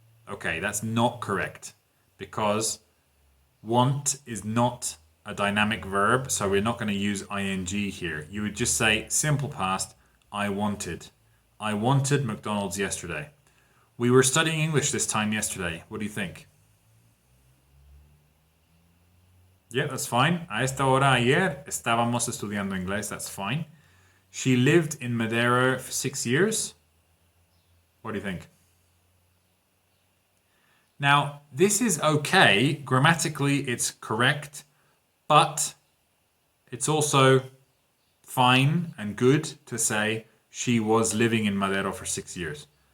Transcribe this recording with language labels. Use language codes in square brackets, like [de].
[en] Okay, that's not correct because want is not a dynamic verb, so we're not going to use ing here. You would just say simple past, I wanted. I wanted McDonald's yesterday. We were studying English this time yesterday. What do you think? Yeah, that's fine. [es] A esta hora ayer estábamos estudiando inglés. [en] That's fine. She lived in Madeira for 6 years. What do you think? Now, this is okay. Grammatically, it's correct, but it's also fine and good to say she was living in Madeira for 6 years.